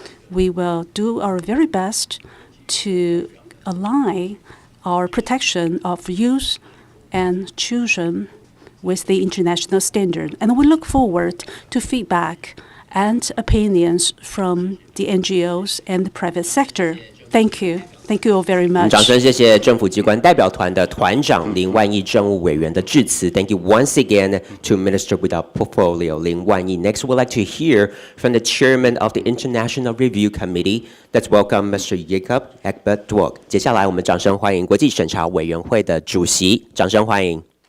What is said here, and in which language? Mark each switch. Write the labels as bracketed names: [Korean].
[English] We will do our very best to align our protection of youth and children with the international standard. And we look forward to feedback and opinions from the NGOs and the private sector. Thank you. Thank you all very much. [Chinese] 掌声谢谢政府机关代表团的团长林万益政务委员的致辞。 [English] Thank you once again to Minister without portfolio 林万益。 Next, we'd like to hear from the chairman of the International Review Committee. Let's welcome Mr. Jacob Ekberg-Dwork. [Chinese] 接下来我们掌声欢迎国际审查委员会的主席，掌声欢迎。